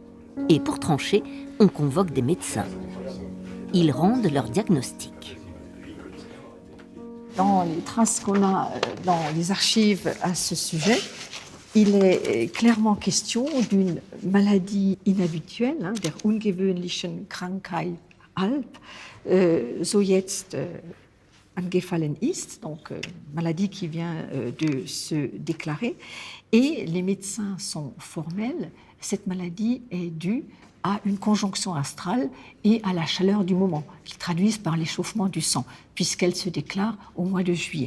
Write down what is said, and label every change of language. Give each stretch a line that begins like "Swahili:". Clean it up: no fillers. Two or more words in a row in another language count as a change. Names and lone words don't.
French: Et pour trancher, on convoque des médecins. Ils rendent leur diagnostic. Dans les traces qu'on a dans les archives à ce sujet, il est clairement question d'une maladie inhabituelle,
German: der ungewöhnlichen Krankheit Alp, so jetzt angefallen ist,
French: donc maladie qui vient de se déclarer. Et les médecins sont formels, cette maladie est due à une conjonction astrale et à la chaleur du moment, qu'ils traduisent par l'échauffement du sang, puisqu'elle se déclare au mois de juillet.